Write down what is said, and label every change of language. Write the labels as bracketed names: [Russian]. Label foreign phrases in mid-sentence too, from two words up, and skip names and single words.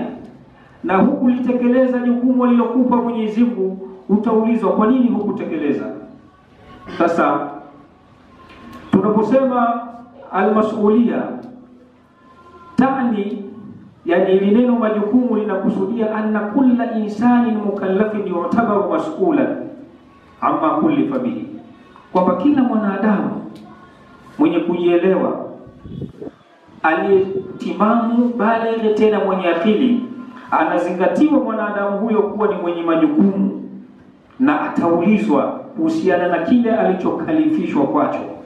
[Swahili] Na hukulitekeleza jukumu alilokupa Mwenyezi Mungu, utaulizwa kwa nini hukutekeleza. Sasa tunaposema [Arabic] المسؤولية تعني, [Swahili] yani ile neno majukumu linakusudia [Arabic] أن كل إنسان مكلف يعتبر مسؤولا عما كلف به, [Swahili] kwamba kila mwanadamu mwenye kujielewa, aliyetimamu, bali tena mwenye akili, anazingatiwa mwanadamu huyo kuwa ni mwenye majukumu na ataulizwa kuhusiana na kile alichokalifishwa kwacho.